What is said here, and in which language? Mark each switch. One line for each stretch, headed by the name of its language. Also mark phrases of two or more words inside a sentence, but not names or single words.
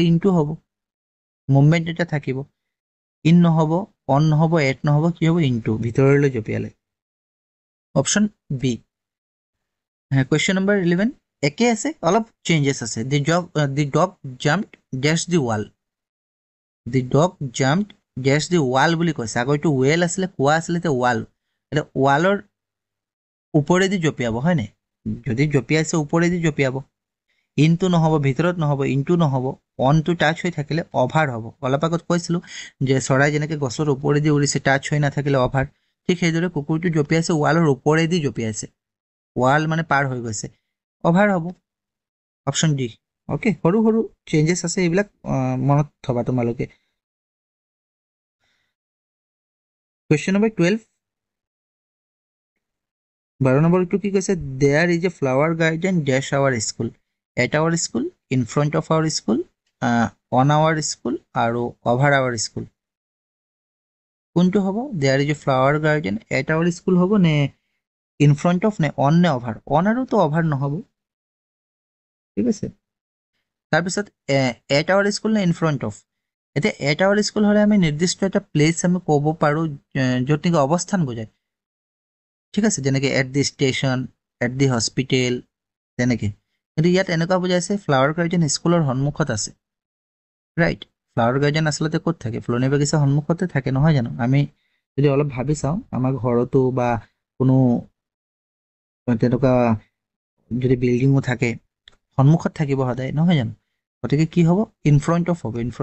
Assamese: ইনটু হ'ব মুভমেন্ট এটা থাকিব ইন নহব অন নহব এট নহব কি হ'ব ইনটু ভিতৰলৈ জপিয়ালে
English: option B question number 11
Assamese: একে আছে অলপ চেঞ্জেস আছে the
English: dog jumped dash the wall the dog jumped dash the wall
Assamese: বুলি কৈছে আগৰটো ৱেল আছিল কোৱা আছিল তে ৱাল এটা ৱালৰ ওপৰেদি জপিয়াব হয় নে যদি জপিয়াইছে ওপৰেদি জপিয়াব ইনটু নহব ভিতৰত নহব ইনটু নহব
English: on to touch
Assamese: হৈ থাকিলে অভাৰ হ'ব অলপ আগত কৈছিলো যে চৰাই যেনেকৈ গছৰ ওপৰেদি উৰিছে টাচ হৈ নাথাকিলে অভাৰ ঠিক সেইদৰে কুকুৰটো জপিয়াইছে ৱালৰ ওপৰেদি জপিয়াইছে ৱাল মানে পাৰ হৈ গৈছে অভাৰ হ'ব
English: option D
Assamese: ওকে সৰু সৰু চেঞ্জেস আছে এইবিলাক মনত থবা তোমালোকে
English: question number 12 12
Assamese: নম্বৰটো কি কৈছে
English: there is a flower garden dash our school at our school in front of our school on our school আৰু over our school
Assamese: কোনটো হ'ব
English: there is a flower garden at our school
Assamese: হ'ব নে
English: in front of নে on নে over on আৰু
Assamese: তো over নহব ঠিক আছে তাৰ পিছত
English: at our school
Assamese: নে
English: in front of
Assamese: এতে
English: at our school
Assamese: হলে আমি নিৰ্দিষ্ট এটা প্লেস আমি ক'ব পাৰো য'ত নেকি অৱস্থান বুজায় ঠিক আছে যেনেকৈ
English: at the station at the
Assamese: hospital তেনেকৈ কিন্তু ইয়াত এনেকুৱা বুজাইছে
English: flower garden
Assamese: স্কুলৰ সন্মুখত আছে ৰাইট
English: flower garden
Assamese: আসলতে ক'ত থাকে ফুলনি বাগিচা সন্মুখতে থাকে নহয় জানো আমি যদি অলপ ভাবি চাওঁ আমাৰ ঘৰতো বা কোনো তেনেকুৱা যদি বিল্ডিংও থাকে সন্মুখত থাকিব সদায় নহয় জানো গতিকে কি হ'ব
English: in front of
Assamese: হ'ব ইন